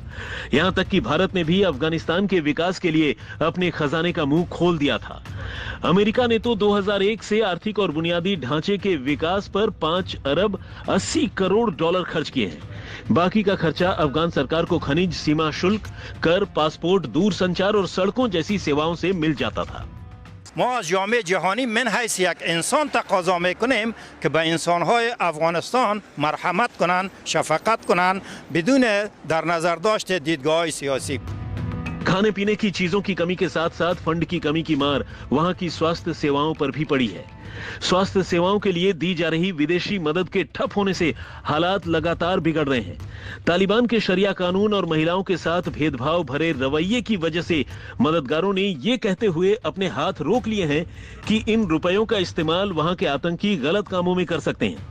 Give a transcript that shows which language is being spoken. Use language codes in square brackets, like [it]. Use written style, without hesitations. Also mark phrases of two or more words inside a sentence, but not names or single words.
[hi] यहां तक कि भारत ने भी अफगानिस्तान के विकास के लिए अपने खजाने का मुंह खोल दिया था। अमेरिका ने तो 2001 से आर्थिक और बुनियादी ढांचे के विकास पर 5 अरब 80 करोड़ डॉलर खर्च किए हैं। बाकी का खर्चा अफगान सरकार को खनिज, सीमा शुल्क, कर, पासपोर्ट, दूरसंचार और सड़कों जैसी सेवाओं से मिल जाता था। [fa] ما از جامعه جهانی من حیث یک انسان تقاضا میکنیم که به انسانهای افغانستان مرحمت کنند، شفقت کنند بدون در نظر داشت دیدگاه سیاسی. [hi] खाने पीने की चीजों की कमी के साथ साथ फंड की कमी की मार वहां की स्वास्थ्य सेवाओं पर भी पड़ी है। स्वास्थ्य सेवाओं के लिए दी जा रही विदेशी मदद के ठप होने से हालात लगातार बिगड़ रहे हैं। तालिबान के शरिया कानून और महिलाओं के साथ भेदभाव भरे रवैये की वजह से मददगारों ने ये कहते हुए अपने हाथ रोक लिए हैं कि इन रुपयों का इस्तेमाल वहां के आतंकी गलत कामों में कर सकते हैं।